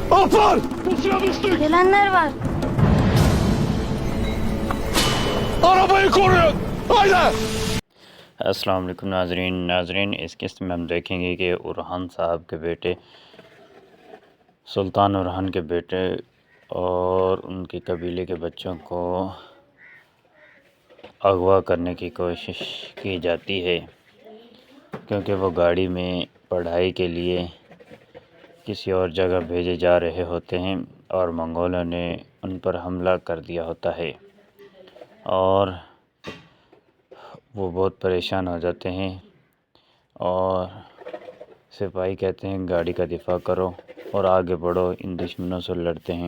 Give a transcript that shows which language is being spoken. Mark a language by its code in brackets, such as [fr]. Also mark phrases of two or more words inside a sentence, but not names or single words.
[tr] Yapar! Pusuya düştük! Gelenler var. Arabayı koruyun! Haydi! [ar] السلام عليكم [hi] नाजरीन इस किस्त में हम देखेंगे कि उरहान साहब के बेटे सुल्तान उरहान के बेटे और उनके कबीले के बच्चों को अगवा करने की कोशिश की जाती है, क्योंकि वो गाड़ी में पढ़ाई के लिए किसी और जगह भेजे जा रहे होते हैं और मंगोलों ने उन पर हमला कर दिया होता है और वो बहुत परेशान हो जाते हैं और सिपाही कहते हैं गाड़ी का दिफा करो और आगे बढ़ो, इन दुश्मनों से लड़ते हैं।